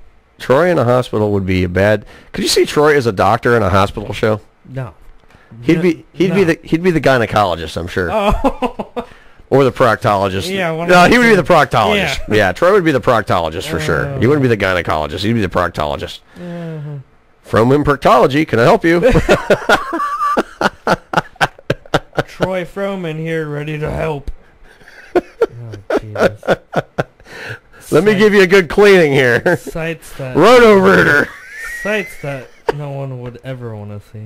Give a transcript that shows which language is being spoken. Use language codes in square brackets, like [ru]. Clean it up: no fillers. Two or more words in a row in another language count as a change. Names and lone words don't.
[en] Troy in a hospital would be a bad. Could you see Troy as a doctor in a hospital show? No. He'd be the gynecologist, I'm sure. Oh. Or the proctologist. Yeah. No, he would be the proctologist. Yeah, Troy would be the proctologist for sure. He wouldn't be the gynecologist. He'd be the proctologist. Fromin Proctology, can I help you? Troy Fromin here, ready to help. Oh, Jesus. Let me give you a good cleaning here. Sites that Roto-Rooter. Sites that no one would ever want to see.